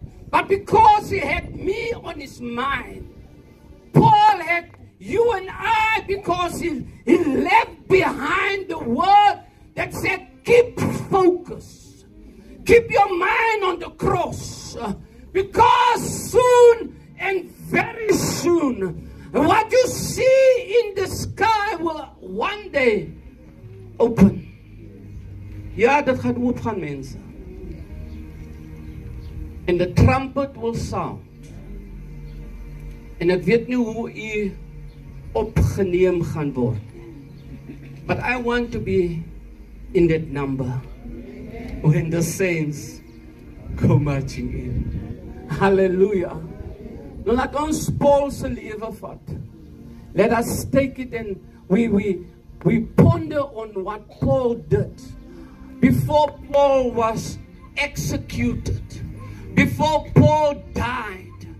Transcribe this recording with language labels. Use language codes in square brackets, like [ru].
[en] But because he had me on his mind, Paul had you and I, because he left behind the word that said, keep focus. Keep your mind on the cross. Because soon and very soon, what you see in the sky will one day open. [af] Ja, dat gaat oopgaan, mensen. En de [en] trumpet will sound. [af] En ek weet nie hoe u opgeneem gaan word. [en] But I want to be in that number when the saints go marching in. Hallelujah. [af] Nou laat ons Paul se lewe vat. [en] Let us take it and we ponder on what Paul did before Paul was executed, before Paul died.